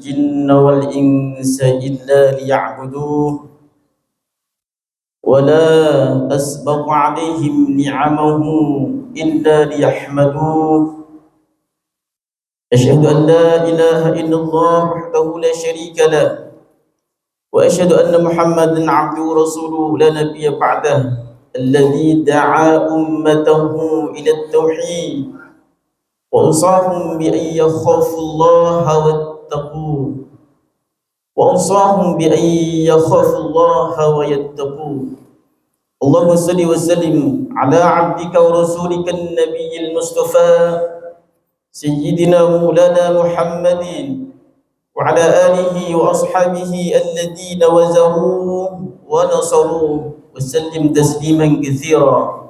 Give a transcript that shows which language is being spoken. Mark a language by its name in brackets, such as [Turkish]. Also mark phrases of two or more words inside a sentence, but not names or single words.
[Arabic] الجن والإنس إلا ليعبده ولا أسبغ عليهم نعمه إلا ليحمده. أشهد أن لا إله إلا الله وحده لا شريك له وأشهد أن محمدا عبده ورسوله لا نبي بعده الذي دعا أمته إلى التوحيد وأوصاهم بأن يخافوا الله واتقوا وأوصاهم بأن يخافوا الله ويتقوا. اللهم صل وسلم على عبدك ورسولك النبي المصطفى سيدنا مولانا محمد وعلى آله وأصحابه الذين وازروه ونصروه وسلم تسليما كثيرا.